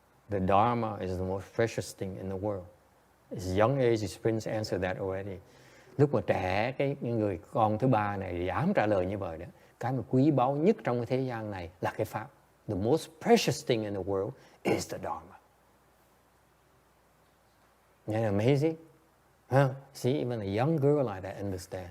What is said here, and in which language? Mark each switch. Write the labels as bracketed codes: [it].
[en] The Dharma is the most precious thing in the world. As young age, his prince answered that already. [vi] Lúc mà trẻ, cái người con thứ ba này dám trả lời như vậy đó. Cái mà quý báu nhất trong cái thế gian này là cái pháp. [en] The most precious thing in the world is the Dharma. Isn't that amazing? Huh? See, even a young girl like that understand.